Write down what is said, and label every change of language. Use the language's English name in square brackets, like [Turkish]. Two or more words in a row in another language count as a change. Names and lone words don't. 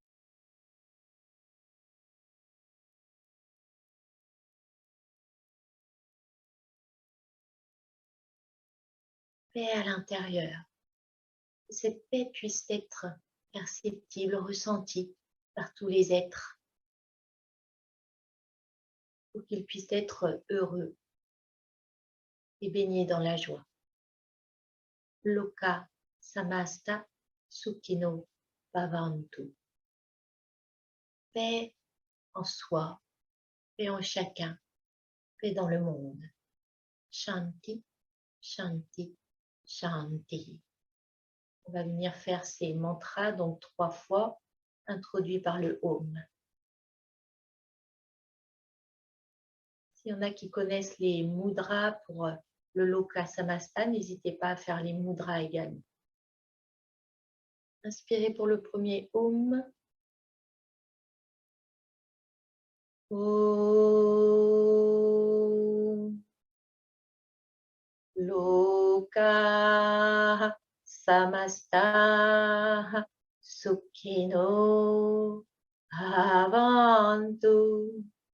[French] Paix à l'intérieur. Que cette paix puisse être perceptible, ressentie par tous les êtres, pour qu'ils puissent être heureux et baignés dans la joie. [Sanskrit] Loka samasta sukhino bhavantu. [French] Paix en soi, paix en chacun, paix dans le monde. [Sanskrit] Shanti, shanti, shanti. [French] On va venir faire ces mantras, donc 3 fois, introduits par le Om. S'il y en a qui connaissent les mudras pour le [Sanskrit] Loka Samasta, [French] n'hésitez pas à faire les mudras également. Inspirez pour le premier Om. [Sanskrit] Om. Loka Samasta Sukhino Bhavantu.